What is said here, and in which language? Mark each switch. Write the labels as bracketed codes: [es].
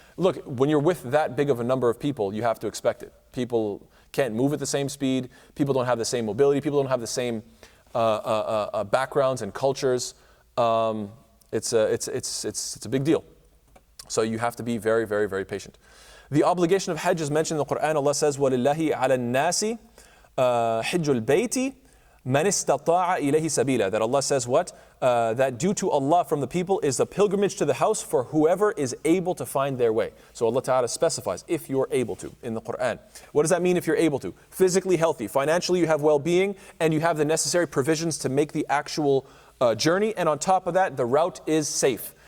[en] Look, when you're with that big of a number of people, you have to expect it. People can't move at the same speed. People don't have the same mobility. People don't have the same backgrounds and cultures. It's a big deal. So you have to be very, very, very patient. The obligation of Hajj is mentioned in the Quran. Allah says, [ar] وَلِلَّهِ عَلَى النَّاسِ حِجُّ الْبَيْتِ مَنِ اسْتَطَاعَ إِلَيْهِ سَبِيلًا. [en] That Allah says what? That due to Allah from the people is the pilgrimage to the house for whoever is able to find their way. So Allah Ta'ala specifies, if you're able to, in the Quran. What does that mean if you're able to? Physically healthy, financially you have well-being, and you have the necessary provisions to make the actual journey, and on top of that, the route is safe.